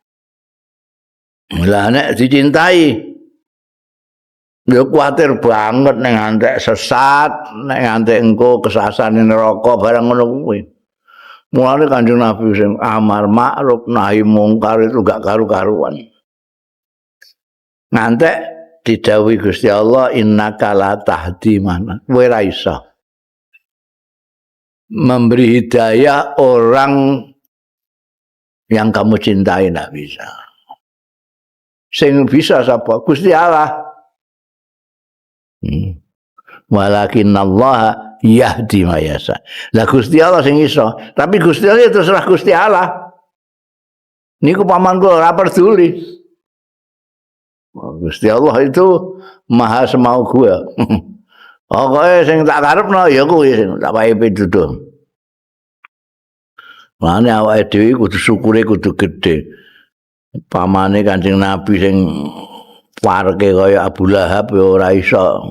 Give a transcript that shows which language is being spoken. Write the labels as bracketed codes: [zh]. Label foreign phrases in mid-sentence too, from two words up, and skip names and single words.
[jv] Lah nek dicintai ya kuwatir banget nek ngantek sesat, nek ngantek engko kesasane neraka barang ngono kuwi. Mulane Kanjeng Nabi sing [ar] أمر معروف نهي منكر [jv] itu gak karu-karuan. Ngantek didhawuhi Gusti Allah [ar] إنك لا تهدي من. [jv] Kowe ra iso [id] memberi hidayah orang yang kamu cintai, tidak bisa. [jv] Sing bisa siapa? Gusti Allah. [ar] ولكن الله يهدي ما يشاء. [jv] Lah Gusti Allah sing iso, tapi Gusti Allah [id] itu terserah [jv] Gusti Allah. Niku paman kula ora peduli. [id] Gusti Allah itu maha semau gua. [jv] Pokoke sing tak karepno ya kuwi sing tak wae pituduh. Mane awake dhewe kudu syukure kudu gedhe. Pamane Kanjeng Nabi sing warke kaya Abu Lahab ya ora iso.